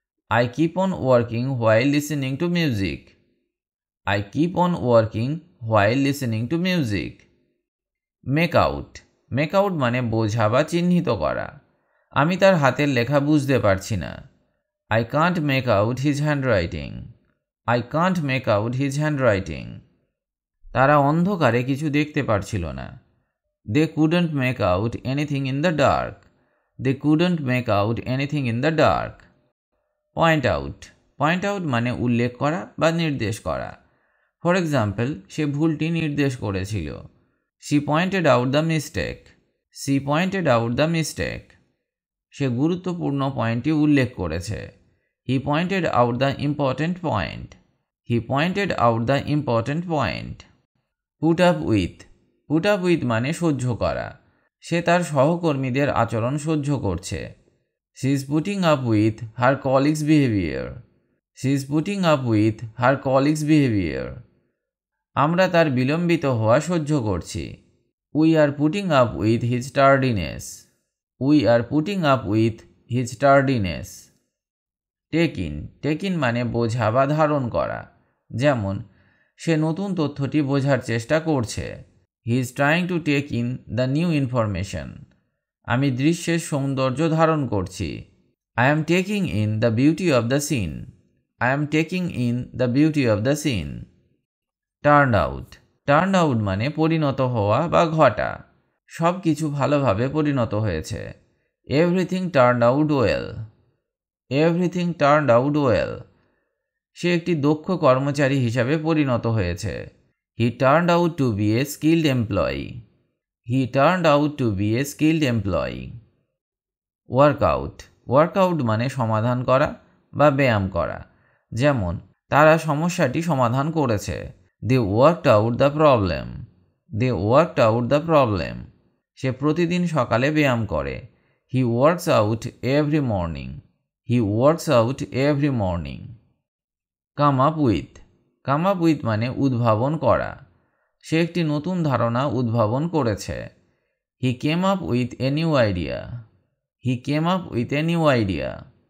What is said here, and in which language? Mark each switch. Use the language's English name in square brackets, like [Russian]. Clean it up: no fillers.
[English] I keep on working while listening to music. I keep on working while listening to music. Make out. [Bangla] Make out মানে বোঝা বা চিহ্নিত করা। আমি তার হাতের লেখা বুঝতে পারছি না। [English] I can't make out his handwriting. I can't make out his handwriting. [Bangla] তারা অন্ধকারে কিছু দেখতে পারছিল না। [English] They couldn't make out anything in the dark. They couldn't make out anything in the dark. Point out. [Bangla] Point out মানে উল্লেখ করা বা নির্দেশ করা। [English] for example, [Bangla] সে ভুলটি নির্দেশ করেছিল। [English] She pointed out the mistake. She pointed out the mistake. [Bangla] সে গুরুত্বপূর্ণ পয়েন্টটি উল্লেখ করেছে। [English] He pointed out the important point. He pointed out the important point. Put up with. [Bangla] Put up with মানে সহ্য করা। সে তার সহকর্মীদের আচরণ সহ্য করছে। [English] She is putting up with her colleagues' behavior. She is putting up with her colleagues' behavior. [Bangla] আমরা তার বিলম্বিত হওয়া সহ্য করছি। [English] We are putting up with his tardiness. We are putting up with his tardiness. Take in. [Bangla] Take in মানে বোঝা বা ধারণ করা। যেমন, সে নতুন তথ্যটি বোঝার চেষ্টা করছে। [English] He is trying to take in the new information. [Bangla] আমি দৃশ্যের সৌন্দর্য ধারণ করছি। [English] I am taking in the beauty of the scene. I am taking in the beauty of the scene. Turned out. [Bangla] Turned out মানে পরিণত হওয়া বা ঘটা। সব কিছু ভালোভাবে পরিণত হয়েছে। [English] Everything turned out well. Everything turned out well. [Bangla] সে একটি দক্ষ কর্মচারী হিসাবে পরিণত হয়েছে। [English] He turned out to be a skilled employee. He turned out to be a skilled employee. Workout. [Bangla] Workout মানে সমাধান করা বা ব্যায়াম করা। যেমন, তারা সমস্যাটি সমাধান করেছে। [English] They worked out the problem. They worked out the problem. [Bangla] সে প্রতিদিন সকালে ব্যায়াম করে। [English] He works out every morning. He works out every morning. Come up with. [Bangla] Come up with মানে উদ্ভাবন করা। সে একটি নতুন ধারণা উদ্ভাবন করেছে। [English] He came up with a new idea. He came up with a new idea.